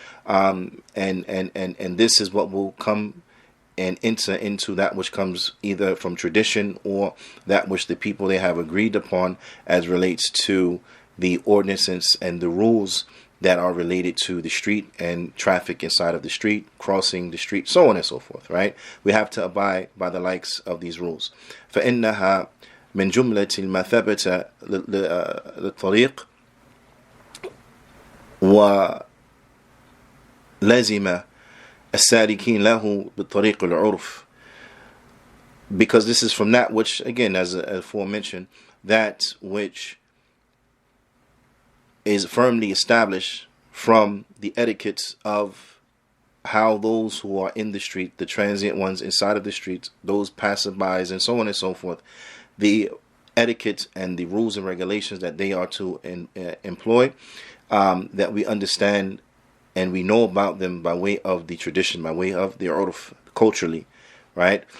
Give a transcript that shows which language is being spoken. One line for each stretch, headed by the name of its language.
English: And this is what will come and enter into that which comes either from tradition or that which the people they have agreed upon as relates to the ordinances and the rules that are related to the street and traffic inside of the street, crossing the street, so on and so forth, right? We have to abide by the likes of these rules.
Arabic: فإنها من جملة المثابة للطريق ولازم السالكين له بالطريق العرف.
English: Because this is from that which, again, as aforementioned, that which is firmly established from the etiquettes of how those who are in the street, the transient ones inside of the streets, those passerbys and so on and so forth, the etiquette and the rules and regulations that they are to employ, that we understand and we know about them by way of the tradition, by way of the urf, culturally, right?